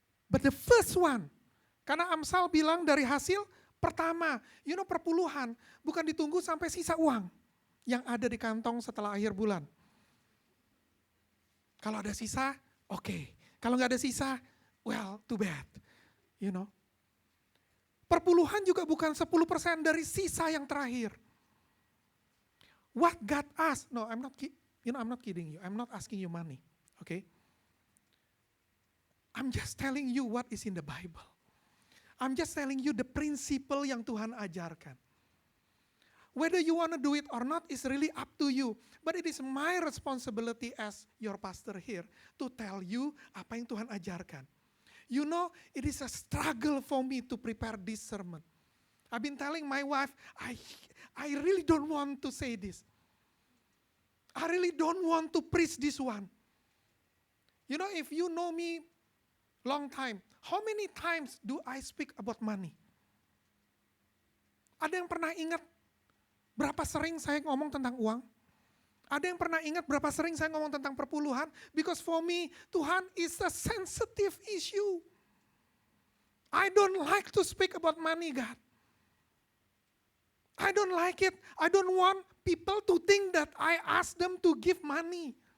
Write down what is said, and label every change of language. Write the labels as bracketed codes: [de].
[en] But the first one, [id] karena Amsal bilang dari hasil pertama, perpuluhan, bukan ditunggu sampai sisa uang yang ada di kantong setelah akhir bulan. Kalau ada sisa, oke. Kalau nggak ada sisa, [en] well, too bad. [id] Perpuluhan juga bukan 10% dari sisa yang terakhir. [en] What God asked, no, I'm not kidding you. I'm not asking you money, okay? I'm just telling you what is in the Bible. I'm just telling you the principle [id] yang Tuhan ajarkan. [en] Whether you want to do it or not is really up to you. But it is my responsibility as your pastor here to tell you [id] apa yang Tuhan ajarkan. [en] It is a struggle for me to prepare this sermon. I've been telling my wife, I really don't want to say this. I really don't want to preach this one. If you know me long time, how many times do I speak about money? [id] Ada yang pernah ingat berapa sering saya ngomong tentang uang? Ada yang pernah ingat berapa sering saya ngomong tentang perpuluhan? [en] Because for me, Tuhan is a sensitive issue. I don't like to speak about money, God. I don't like it. I don't want people to think that I ask them to give money.